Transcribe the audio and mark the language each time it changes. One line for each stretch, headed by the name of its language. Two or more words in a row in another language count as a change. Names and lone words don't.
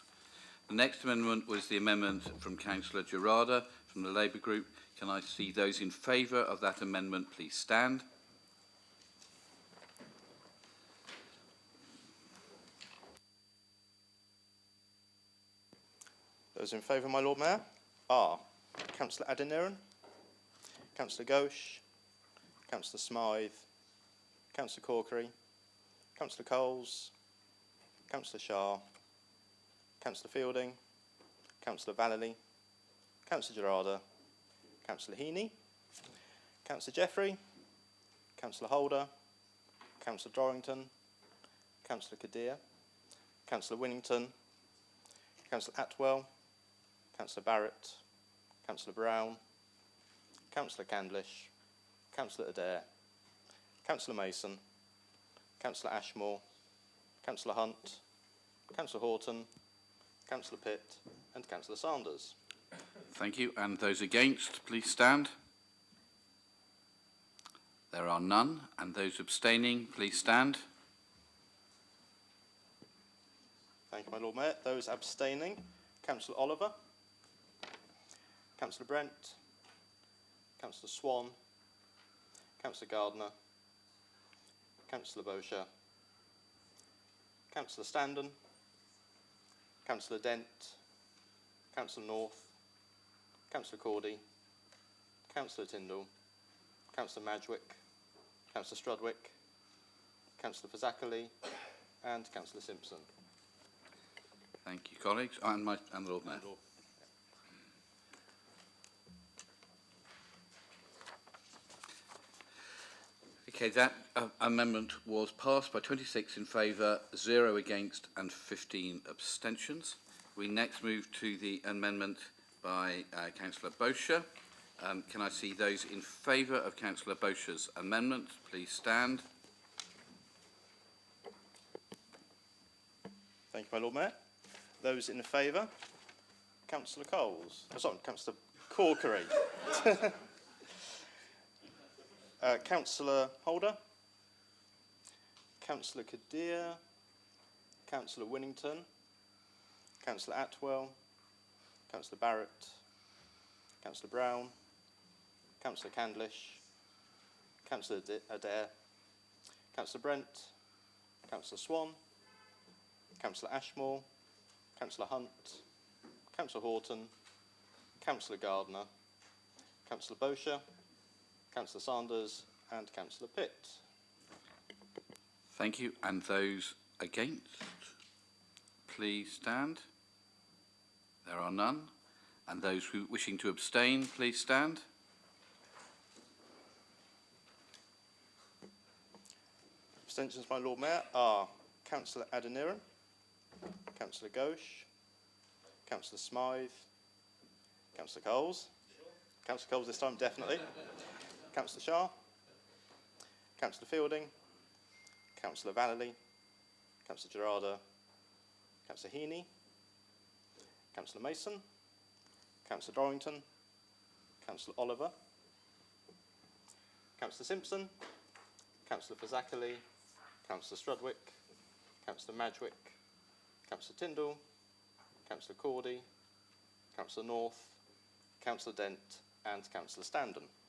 English: The next amendment was the amendment from Councillor Gerarda from the Labour Group. Can I see those in favour of that amendment, please stand. Those in favour, my Lord Mayor, are Councillor Adeniran, Councillor Ghosh, Councillor Smythe, Councillor Corkery, Councillor Coles, Councillor Shah, Councillor Fielding, Councillor Vallely, Councillor Gerarda, Councillor Heaney, Councillor Jeffrey, Councillor Holder, Councillor Dorrington, Councillor Kadir, Councillor Winnington, Councillor Atwell, Councillor Barrett, Councillor Brown, Councillor Candlish, Councillor Adair, Councillor Mason, Councillor Ashmore, Councillor Hunt, Councillor Horton, Councillor Pitt and Councillor Sanders. Thank you. And those against, please stand. There are none. And those abstaining, please stand. Thank you, my Lord Mayor. Those abstaining, Councillor Oliver, Councillor Brent, Councillor Swan, Councillor Gardner, Councillor Bosher, Councillor Standen, Councillor Dent, Councillor North, Councillor Cordy, Councillor Tyndall, Councillor Madgwick, Councillor Strudwick, Councillor Fazakerley and Councillor Simpson. Thank you, colleagues. And the Lord Mayor. Okay, that amendment was passed by 26 in favour, 0 against and 15 abstentions. We next move to the amendment by Councillor Bosher. Can I see those in favour of Councillor Bosher's amendment? Please stand. Thank you, my Lord Mayor. Those in favour, Councillor Coles. Oh, sorry, Councillor Corkery. Councillor Holder, Councillor Kadir, Councillor Winnington, Councillor Atwell, Councillor Barrett, Councillor Brown, Councillor Candlish, Councillor Adair, Councillor Brent, Councillor Swan, Councillor Ashmore, Councillor Hunt, Councillor Horton, Councillor Gardner, Councillor Bosher, Councillor Sanders and Councillor Pitt. Thank you. And those against, please stand. There are none. And those who wishing to abstain, please stand. Abstentions, my Lord Mayor, are Councillor Adeniran, Councillor Ghosh, Councillor Smythe, Councillor Coles. Councillor Coles this time, definitely. Councillor Shah, Councillor Fielding, Councillor Vallely, Councillor Gerarda, Councillor Heaney, Councillor Mason, Councillor Dorrington, Councillor Oliver, Councillor Simpson, Councillor Fazakerley, Councillor Strudwick, Councillor Madgwick, Councillor Tyndall, Councillor Cordy, Councillor North, Councillor Dent and Councillor Standen.